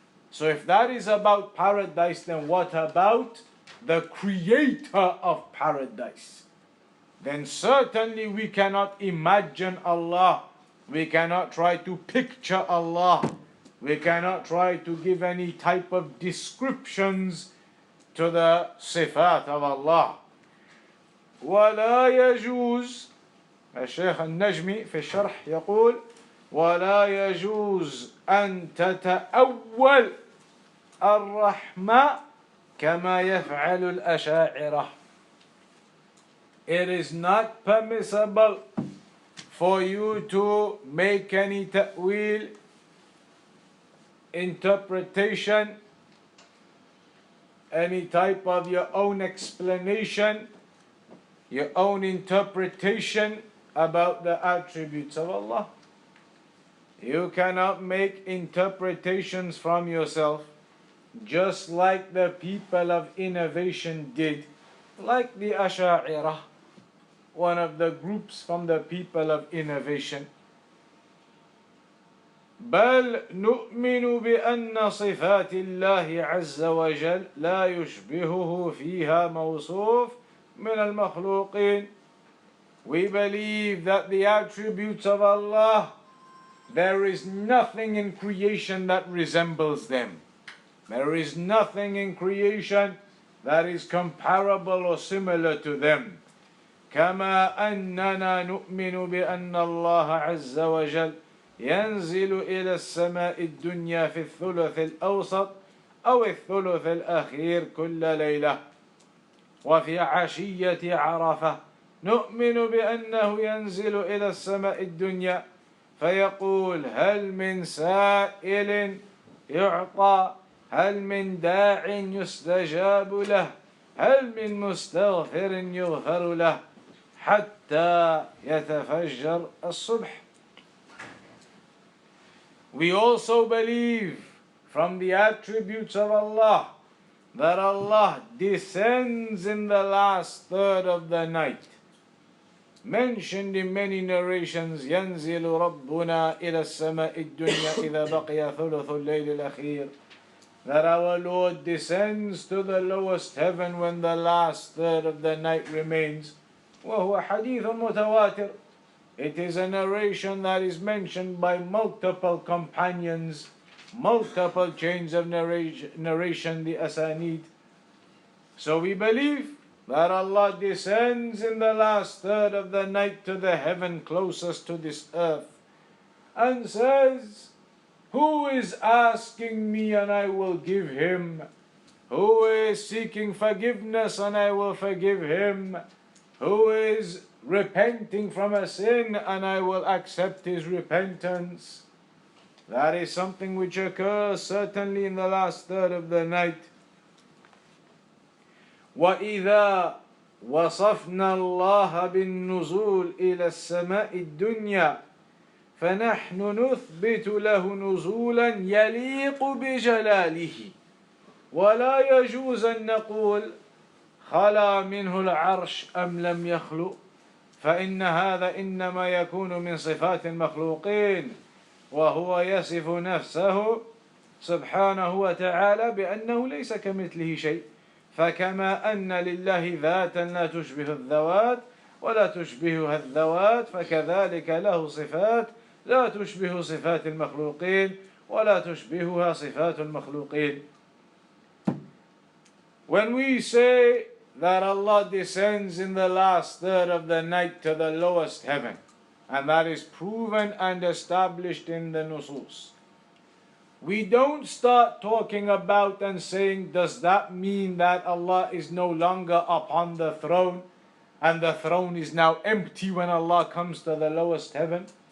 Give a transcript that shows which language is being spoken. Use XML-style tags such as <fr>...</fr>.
<en>So if that is about paradise, then what about the creator of paradise? Then certainly we cannot imagine Allah. We cannot try to picture Allah. We cannot try to give any type of descriptions to the sifat of Allah.</en> <ar>ولا يجوز الشيخ النجمي في الشرح يقول ولا يجوز أن تتأول الرحمة كما يفعل الأشاعرة.</ar> <en>It is not permissible for you to make any ta'wil, interpretation, any type of your own explanation, your own interpretation about the attributes of Allah. You cannot make interpretations from yourself. just like the people of innovation did, like the Asha'irah, one of the groups from the people of innovation.</en> <ar>بل نؤمن بأن صفات الله عز وجل لا يشبهه فيها موصوف من المخلوقين.</ar> <en>We believe that the attributes of Allah, there is nothing in creation that resembles them. There is nothing in creation that is comparable or similar to them.</en> <ar>كما أننا نؤمن بأن الله عز وجل ينزل إلى السماء الدنيا في الثلث الأوسط أو الثلث الأخير كل ليلة، وفي عشية عرفة نؤمن بأنه ينزل إلى السماء الدنيا فيقول هل من سائل يعطى، هل من داع يستجاب له، هل من مستغفر يغفر له حتى يتفجر الصبح.</ar> <en>We also believe from the attributes of Allah that Allah descends in the last third of the night. Mentioned in many narrations,</en> <ar>ينزل ربنا إلى السماء الدنيا إذا بقي ثلث الليل الأخير.</ar> <en>That our Lord descends to the lowest heaven when the last third of the night remains.</en> <ar>وهو حديث متواتر.</ar> <en>It is a narration that is mentioned by multiple companions, multiple chains of narration, the asanid. So we believe that Allah descends in the last third of the night to the heaven closest to this earth and says, who is asking me and I will give him? Who is seeking forgiveness and I will forgive him? Who is repenting from a sin and I will accept his repentance? That is something which occurs certainly in the last third of the night.</en> <ar>وَإِذَا وَصَفْنَا اللَّهَ بِالنُّزُولِ إِلَى السَّمَاءِ الدُّنْيَا فَنَحْنُ نُثْبِتُ لَهُ نُزُولًا يَلِيقُ بِجَلَالِهِ وَلَا يَجُوزُ أَن نَّقُولَ خَلَا مِنْهُ الْعَرْشُ أَمْ لَمْ يَخْلُ فإن هذا إنما يكون من صفات المخلوقين وهو يصف نفسه سبحانه وتعالى بأنه ليس كمثله شيء، فكما أن لله ذاتا لا تشبه الذوات ولا تشبهها الذوات فكذلك له صفات لا تشبه صفات المخلوقين ولا تشبهها صفات المخلوقين.</ar> <en>When we say that Allah descends in the last third of the night to the lowest heaven, and that is proven and established in the Nuzool, we don't start talking about and saying, does that mean that Allah is no longer upon the throne and the throne is now empty when Allah comes to the lowest heaven?</en>